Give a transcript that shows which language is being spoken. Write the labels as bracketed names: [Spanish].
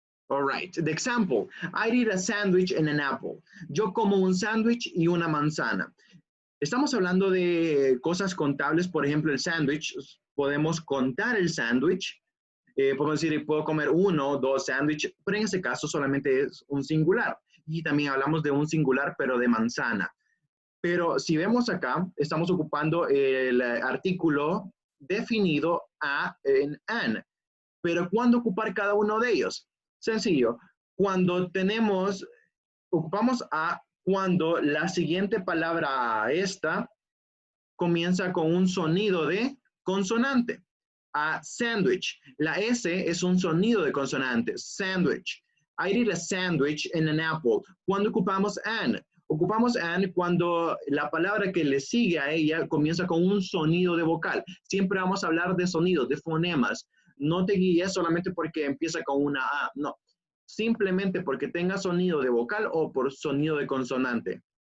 [English] All right, the example, I eat a sandwich and an apple. [Spanish] Yo como un sándwich y una manzana. Estamos hablando de cosas contables, por ejemplo, el sándwich. Podemos contar el sándwich. Podemos decir, puedo comer uno, dos sándwiches, pero en ese caso solamente es un singular. Y también hablamos de un singular, pero de manzana. Pero si vemos acá, estamos ocupando el artículo definido a en an. Pero ¿cuándo ocupar cada uno de ellos? Sencillo. Cuando ocupamos a cuando la siguiente palabra esta comienza con un sonido de consonante. A sandwich. La S es un sonido de consonante. [English] Sandwich. I eat a sandwich and an apple. [Spanish] ¿Cuándo ocupamos an? Ocupamos an cuando la palabra que le sigue a ella comienza con un sonido de vocal. Siempre vamos a hablar de sonidos, de fonemas. No te guíes solamente porque empieza con una A. No. Simplemente porque tenga sonido de vocal o por sonido de consonante.